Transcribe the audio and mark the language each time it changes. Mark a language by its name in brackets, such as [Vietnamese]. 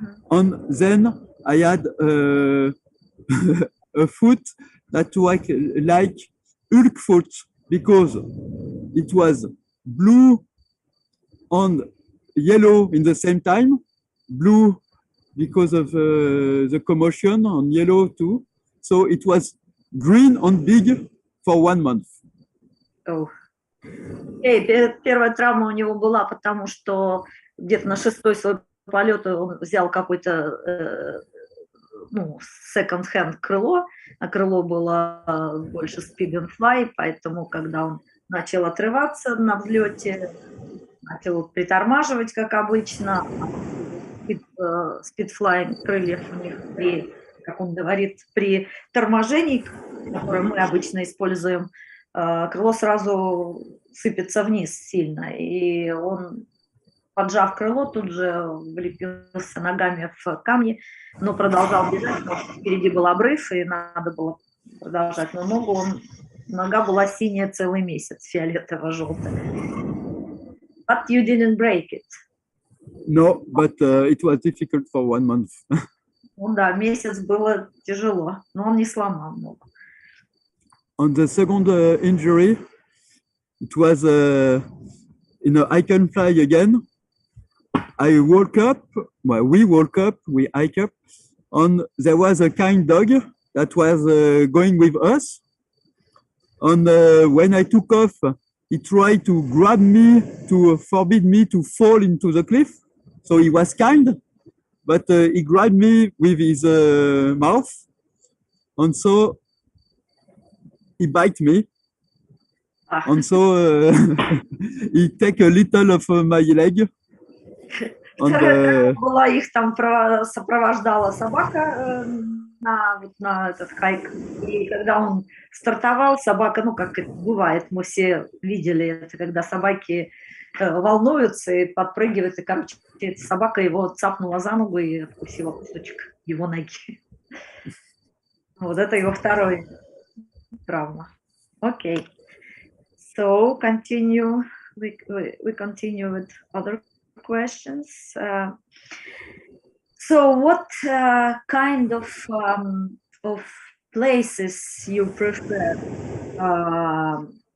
[English] And then I had a foot that was like Hulk foot, because it was blue and yellow in the same time. Blue because of the commotion, and yellow too. So it was green and big for 1 month. Oh. [Russian] Первая травма у него была, потому что где-то на 6-й свой полет он взял какой-то second-hand крыло, а крыло было больше [English] speed and fly, [Russian] поэтому когда он начал отрываться на взлете, начал притормаживать, как обычно, speed flying крыльев у них как он говорит, при торможении, которое мы обычно используем, крыло сразу сыпется вниз сильно, и он, поджав крыло, тут же влепился ногами в камни, но продолжал бежать, потому что впереди был обрыв, и надо было продолжать. Но нога была синяя целый месяц, фиолетово-желтая. [English] But you didn't break it. No, but it was difficult for 1 month. [Russian] Ну да, месяц было тяжело, но он не сломал ногу. [English] On the second injury, it was in a hike-and-fly again. We woke up, we hike up, and there was a kind dog that was going with us. And when I took off, he tried to grab me to forbid me to fall into the cliff. So he was kind, but he grabbed me with his mouth, and so he bite me. And so he take a little of my leg. [Russian] Была их там сопровождала собака на этот хайк. И когда он стартовал, собака, как это бывает, мы все видели это, когда собаки волнуются и подпрыгивают, и, короче, собака его цапнула за ногу и откусила кусочек его ноги. Вот это его второй травма. [English] Okay. So continue. We continue with other questions. So what kind of places you prefer?